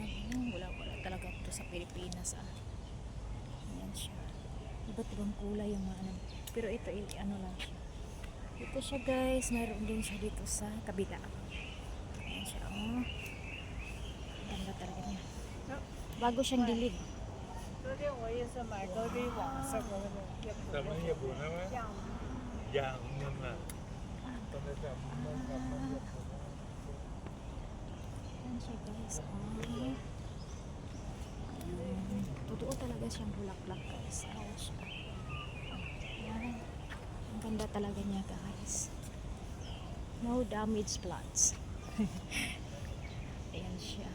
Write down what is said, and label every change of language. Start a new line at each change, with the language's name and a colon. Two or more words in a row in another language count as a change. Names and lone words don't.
Filipino: Wala talaga to sa Pilipinas. Ayan siya. Iba't ibang kulay yung mga ano. Pero ito ano lang siya. Ito siya guys. Mayroon din siya dito sa kabila. Ayan siya. Oh. Ganda talaga niya. Bago siyang dilig.
Chinese: 昨天我也是买到的网上的那个也不咱们也不那么养的嘛，现在咱们也不。
Filipino: Ayan siya guys. Totoo talaga siyang bulaklak guys. Ayan siya. Ayan. Ang ganda talaga niya guys.
English: No damage plants.
Filipino: Ayan siya.